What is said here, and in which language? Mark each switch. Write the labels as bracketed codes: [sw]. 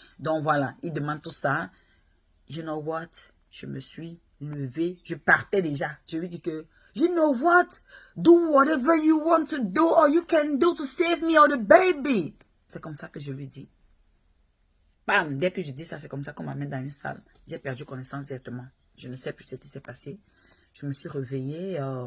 [fr] Donc voilà, il demande tout ça. [en] You know what? [fr] Je me suis levée, je partais déjà. Je lui dis que, [en] you know what? Do whatever you want to do or you can do to save me or the baby. [fr] C'est comme ça que je lui dis. Bam, dès que je dis ça, c'est comme ça qu'on m'amène dans une salle. J'ai perdu connaissance directement. Je ne sais plus ce qui s'est passé. Je me suis réveillée.